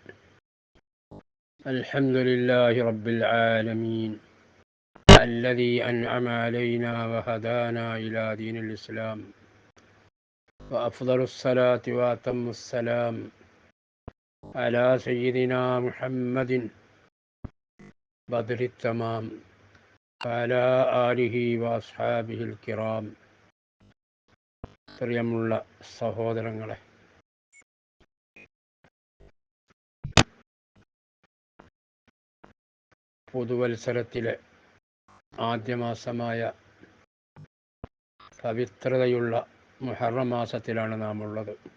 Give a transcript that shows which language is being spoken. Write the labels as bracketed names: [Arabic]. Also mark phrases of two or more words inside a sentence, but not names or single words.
[Arabic] الحمد لله رب العالمين الذي أنعم علينا وهدانا إلى دين الإسلام، وأفضل الصلاة وأتم السلام على سيدنا محمد بدر التمام وعلى آله وأصحابه الكرام. [Malayalam] പ്രിയമുള്ള സഹോദരങ്ങളെ, പുതുവത്സരത്തിലെ ആദ്യ മാസമായ പവിത്രതയുള്ള മുഹറം മാസത്തിലാണ് നാം ഉള്ളത്.